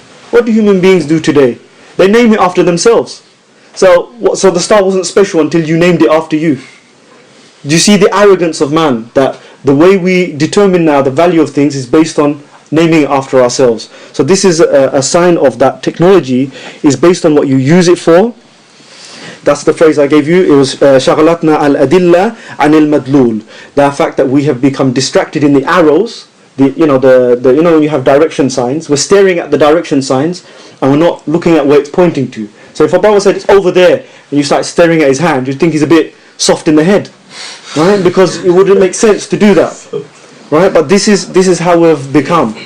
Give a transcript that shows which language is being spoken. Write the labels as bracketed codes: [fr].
[en] What do human beings do today? They name it after themselves. So the star wasn't special until you named it after you. Do you see the arrogance of man? That the way we determine now the value of things is based on naming it after ourselves. So this is a sign of that technology is based on what you use it for. That's the phrase I gave you. It was [ar] شغلتنا الأدلة عن المدلول. [en] The fact that we have become distracted in the arrows. You know when you have direction signs, we're staring at the direction signs and we're not looking at where it's pointing to. So if a brother said it's over there and you start staring at his hand, you'd think he's a bit soft in the head, right? Because it wouldn't make sense to do that, right? But this is how we've become.